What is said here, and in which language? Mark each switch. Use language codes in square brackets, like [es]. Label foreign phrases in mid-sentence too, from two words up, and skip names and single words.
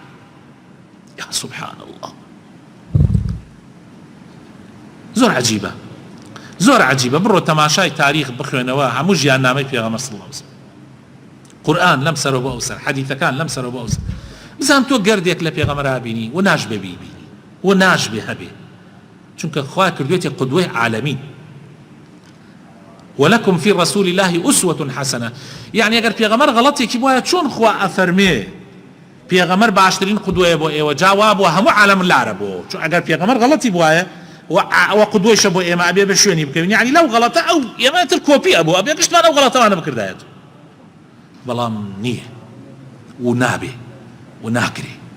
[ar] یا سبحان الله، [ckb] زۆر عەجیبە، زۆر عەجیبە. بڕۆ تەماشای تاریخ بخوێنەوە، هەموو ژیاننامەی پێغەمبەر [ar] صلی الله عليه وسلم، [ckb] قورئان لەم سەرەوە بۆ ئەو سەر، حەدیثەکان لەم سەرەوە بۆ ئەو سەر. بزان تۆ گەردێک لە پێغەمبەر بینی و ناشبێ بیبینی و ناشبێ هەبێ، چونکە خوا کردوێتێ قودوەی عالەمین. [ar] ولكم في رسول الله أسوة حسنة، يعني [ckb] ئەگەر پێغەمبەر غەڵەتێکی بواە چۆن خوا ئەفەرمێ پێغەمبەر باشترین قودوەیە بۆ ئێوە، جا بووە هەموو عالەم لارە بۆ، چون ئەگەر پێغەمبەر غەڵەتی بواە و قودوەیشە بۆ ئێمە ئەبێ بە شوێنی بکەوین، يعني لەو غەڵەتە ئەو ئێمەتر کۆپی ئەبوو، ئەبێ گشتمان ئەو غەڵەتەوانە بکردایەت، بەڵام نییە و نابێ و ناکرێ.